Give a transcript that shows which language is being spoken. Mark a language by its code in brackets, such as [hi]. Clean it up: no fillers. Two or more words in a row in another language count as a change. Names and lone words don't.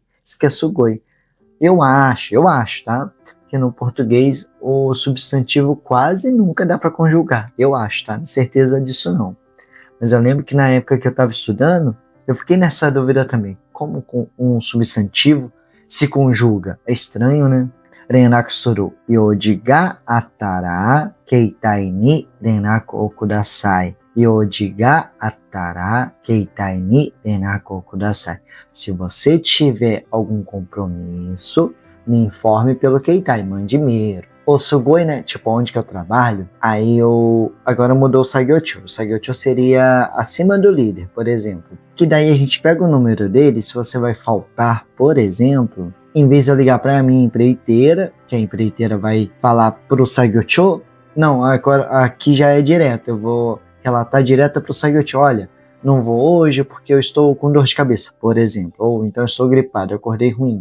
[pt] Isso que é sugoi. Eu acho, tá? Que no português o substantivo quase nunca dá para conjugar. Eu acho, tá? Não tenho certeza disso não. Mas eu lembro que na época que eu estava estudando, eu fiquei nessa dúvida também. Como um substantivo se conjuga? É estranho, né? [ja] 連絡する用事があったら携帯に連絡をください. 用事があったら携帯に連絡をください. [pt] Se você tiver algum compromisso, me informe pelo keitai, mande e-mail. O sugoi, né? Tipo, onde que eu trabalho, aí agora mudou o sagyocho. O sagyocho seria acima do líder, por exemplo. Que daí a gente pega o número dele, se você vai faltar, por exemplo, em vez de eu ligar para a minha empreiteira, que a empreiteira vai falar pro sagyocho, não, agora aqui já é direto, eu vou relatar direto pro sagyocho, olha, não vou hoje porque eu estou com dor de cabeça, por exemplo, ou então eu estou gripado, eu acordei ruim.